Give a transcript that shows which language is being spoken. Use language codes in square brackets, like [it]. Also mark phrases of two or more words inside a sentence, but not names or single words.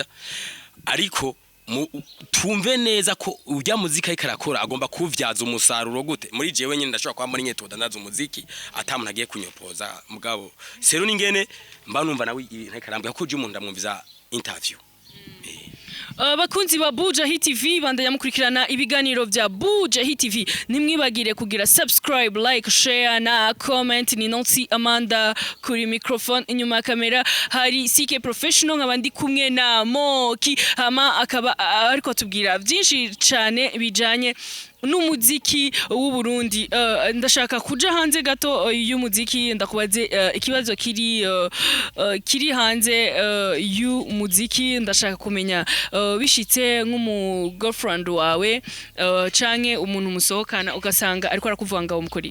[rn] Ariko tumve neza ko ujya muzika ikarakora agomba kuvyaza umusaruro gute muri jewe nyine ndashobora kwa muri nyeto ndaza umuziki atamuntu agiye kunyopoza mugabo sero ningene mba numva nawe ntakarambye ko uje umuntu ndamwumviza interview. Bakunzi ba Bujahit TV bandanya mukurikirana ibiganiro vya Bujahit TV nimwibagire kugira [en] subscribe like share [rn] na comment ni Nancy Amanda kuri microphone inyuma ya kamera hari CK professional nkabandi kumwe na Moki hama akaba ariko tubwira byinshi cyane bijanye n'umuziki w'u Burundi. Ndashaka kuja hanze gato y'umuziki ndakubaze ikibazo kiri hanze y'umuziki ndashaka kumenya bishitse nk'umu girlfriend wawe canke umuntu musohokana ugasanga ariko arakuvanga umukori.